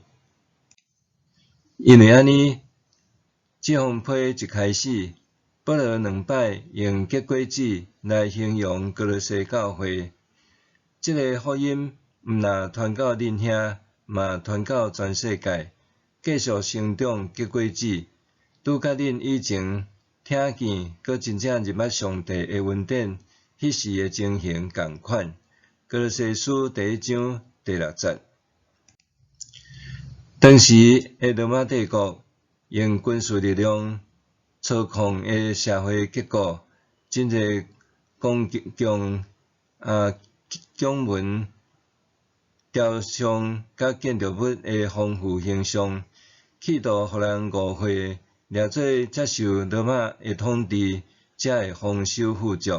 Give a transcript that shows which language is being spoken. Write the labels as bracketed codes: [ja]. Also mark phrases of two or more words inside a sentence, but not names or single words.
[nan] 因为安尼，这封批一开始，保罗2摆用结果子来形容歌罗西教会。这个福音毋但传到恁遐，嘛传到全世界，继续成长结果子，拄甲恁以前听见，搁真正认捌上帝的恩典，迄时的情形共款。歌罗西书第1章第6节。当时的罗马帝国用军事力量操控的社会结构，真侪公文、雕像甲建筑物的丰富形象，企图互人误会，掠做接受罗马的统治，才会丰收富足。